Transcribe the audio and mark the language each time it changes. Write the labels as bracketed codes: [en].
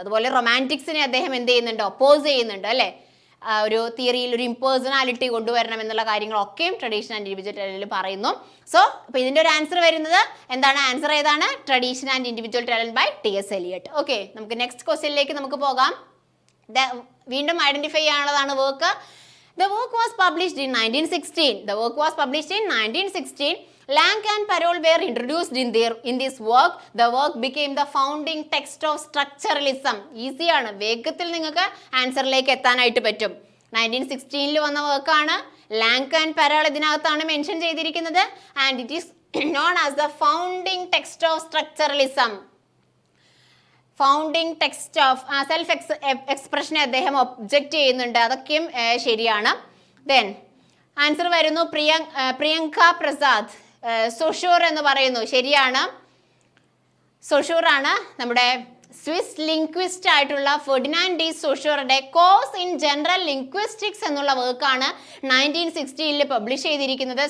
[ml] അതുപോലെ റൊമാൻറ്റിക്സിനെ അദ്ദേഹം എന്ത് ചെയ്യുന്നുണ്ട്? ഒപ്പോസ് ചെയ്യുന്നുണ്ട് അല്ലേ. ഒരു തിയറിയിൽ ഒരു ഇംപേഴ്സണാലിറ്റി കൊണ്ടുവരണം എന്നുള്ള കാര്യങ്ങളൊക്കെയും ട്രഡീഷൻ ആൻഡ് ഇൻഡിവിജ്വൽ ടാലന്റിൽ പറയുന്നു. സോ അപ്പോൾ ഇതിൻ്റെ ഒരു ആൻസർ വരുന്നത് എന്താണ്? ആൻസർ ഏതാണ്? Tradition and individual talent by TS. Eliot. Okay, നമുക്ക് നെക്സ്റ്റ് ക്വസ്റ്റ്യനിലേക്ക് നമുക്ക് പോകാം. വീണ്ടും identify ചെയ്യാനുള്ളതാണ് work. [en] The work was published in 1916. The work was published in 1916. Lang and Parole were introduced in this work. The work became the founding text of structuralism. [ml] Easy ആണ്, വേഗത്തിൽ നിങ്ങൾക്ക് ആൻസറിലേക്ക് എത്താനായിട്ട് പറ്റും. 1916 വന്ന വർക്കാണ്. ലാങ് ആൻഡ് പരോൾ ഇതിനകത്താണ് mention ചെയ്തിരിക്കുന്നത്. [en] And it is known as the founding text of structuralism. [ml] Founding text of self എക്സ്പ്രഷനെ അദ്ദേഹം ഒബ്ജക്റ്റ് ചെയ്യുന്നുണ്ട്. അതൊക്കെയും ശരിയാണ്. ദെൻ ആൻസർ വരുന്നു പ്രിയങ്ക പ്രസാദ്. സൊഷൂർ എന്ന് പറയുന്നു, ശരിയാണ്. സൊഷൂർ ആണ് നമ്മുടെ സ്വിസ് ലിംഗ്വിസ്റ്റ് ആയിട്ടുള്ള Ferdinand D സൊഷൂറുടെ course in general linguistics എന്നുള്ള വർക്കാണ് 1960 പബ്ലിഷ് ചെയ്തിരിക്കുന്നത്.